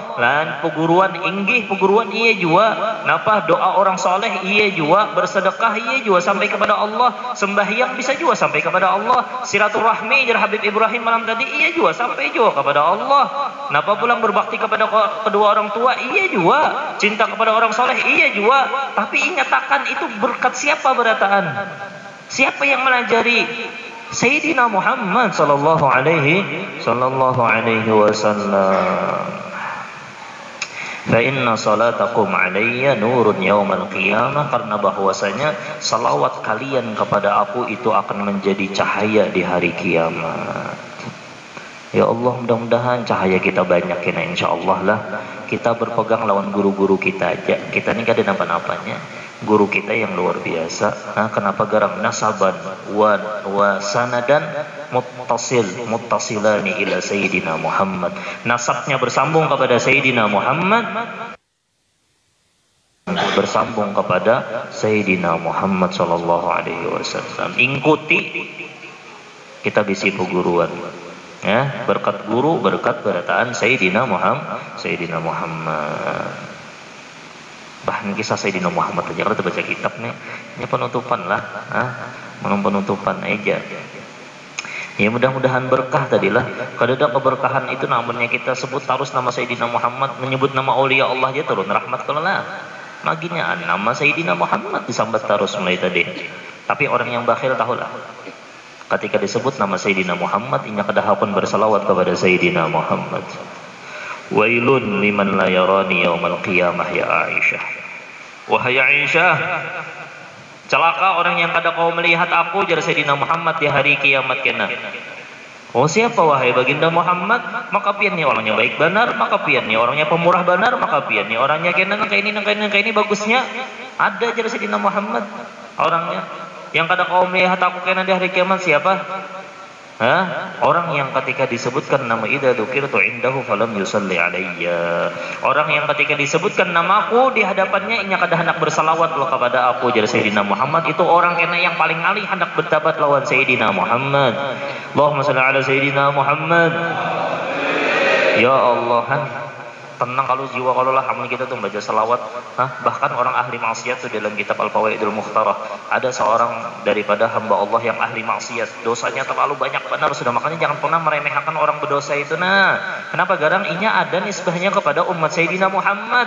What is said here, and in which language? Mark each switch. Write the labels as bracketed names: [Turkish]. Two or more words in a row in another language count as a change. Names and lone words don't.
[Banjar] Dan peguruan inggih, peguruan iya juga napa doa orang soleh iya juga, bersedekah iya juga sampai kepada Allah, sembahyang bisa juga sampai kepada Allah, silaturahmi jar Habib Ibrahim malam tadi iya juga sampai juga kepada Allah. Napa pulang berbakti kepada kedua orang tua iya juga, cinta kepada orang soleh iya juga. Tapi ingatkan itu berkat siapa berataan? Siapa yang melajari? [Arabic] سيدنا محمد صلى الله عليه وسلم. فإن صلاتكم علي نور يوم القيامة, [Indonesian] karena bahwasanya salawat kalian kepada aku itu akan menjadi cahaya di hari kiamat. [Arabic] يا الله, [Banjar] mudah-mudahan cahaya kita banyak kena insyaallah lah. Kita berpegang lawan guru-guru kita aja. Kita ini kada napa-napanya. Guru kita yang luar biasa. Kenapa garam [Arabic] نسبا وسندا متصلا إلى سيدنا محمد. [Indonesian] Nasabnya bersambung kepada Sayyidina Muhammad, bersambung kepada Sayyidina Muhammad [Arabic] صلى الله عليه وسلم. [Banjar] Ikuti kita bisi peguruan. Ya, berkat guru, berkat berataan Sayyidina Muhammad. Bahkan kisah Sayyidina Muhammad aja kalau baca kitab nih, ini penutupan lah, penutupan aja. Ya mudah-mudahan berkah tadilah. Kalau ada keberkahan itu namanya kita sebut terus nama Sayyidina Muhammad, menyebut nama aulia Allah aja turun rahmat kalau lah. Maginya nama Sayyidina Muhammad disambat terus mulai tadi. Tapi orang yang bakhil tahulah. Ketika disebut nama Sayyidina Muhammad, inya kedahapan bersalawat kepada Sayyidina Muhammad. [Arabic] ويل لمن لا يراني يوم القيامة يا عائشة. [Banjar] Wahai Aisyah, celaka orang yang kada kau melihat aku, jar Sayyidina Muhammad di hari kiamat kena. Oh siapa wahai baginda Muhammad? Maka piannya orangnya baik benar, maka piannya orangnya pemurah benar, maka piannya orangnya kena nangka ini bagusnya. Ada jar Sayyidina Muhammad orangnya. Yang kada kau melihat aku kena di hari kiamat siapa? Hah? Orang yang ketika disebutkan nama [Arabic] إذا ذكرت عنده فلم يصل علي. [Banjar] Orang yang ketika disebutkan namaku di hadapannya inya kada hendak bersalawat lo kepada aku, jar Sayyidina Muhammad. Itu orang kena yang paling alih hendak bertabat lawan Sayyidina Muhammad. [Arabic] اللهم صل على سيدنا محمد. يا الله, [Banjar] tenang kalau jiwa kalau lah amal kita tuh baca salawat. Bahkan orang ahli maksiat tuh dalam kitab Al-Fawaidul Mukhtarah ada seorang daripada hamba Allah yang ahli maksiat, dosanya terlalu banyak benar sudah, makanya jangan pernah meremehkan orang berdosa itu. Nah, kenapa garang inya ada nisbahnya kepada umat Sayyidina Muhammad.